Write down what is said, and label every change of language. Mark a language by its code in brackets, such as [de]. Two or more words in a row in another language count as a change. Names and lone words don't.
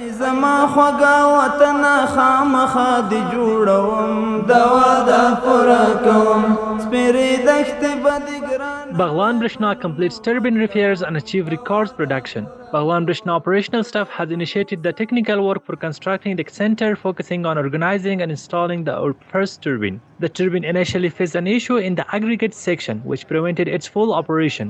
[ps] زما خوږه وطن خامخا دې جوړوم دا وعده پوره کوم سپېرې دښتې به دې ګران. [en] Baghlan Breshna completes turbine repairs and achieve records production. Baghlan Breshna operational staff has initiated the technical work for constructing the center, focusing on organizing and installing our first turbine. The turbine initially faced an issue in the aggregate section, which prevented its full operation.